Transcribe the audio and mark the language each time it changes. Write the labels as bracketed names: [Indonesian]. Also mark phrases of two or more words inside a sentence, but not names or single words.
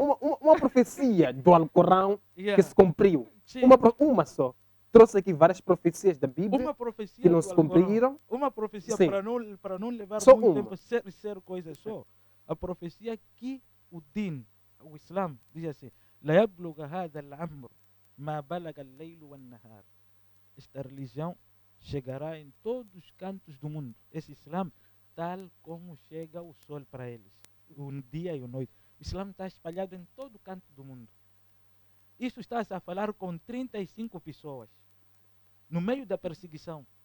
[Portuguese] uma profecia do Alcorão Yeah. que se cumpriu. Sim. Uma só. Trouxe aqui várias profecias da Bíblia Uma profecia que não do se Alcorão. cumpriram. Uma profecia Sim. para não levar Só muito uma. tempo ser coisa só. A profecia que o din, o Islã, diz assim: [Arabic] "لا يبلغ هذا الأمر ما بلغ الليل والنهار." [Portuguese] Esta religião chegará em todos os cantos do mundo. Esse Islã, tal como chega o sol para eles, o dia e a noite. O Islã está espalhado em todo canto do mundo. Isso está a falar com 35 pessoas no meio da perseguição.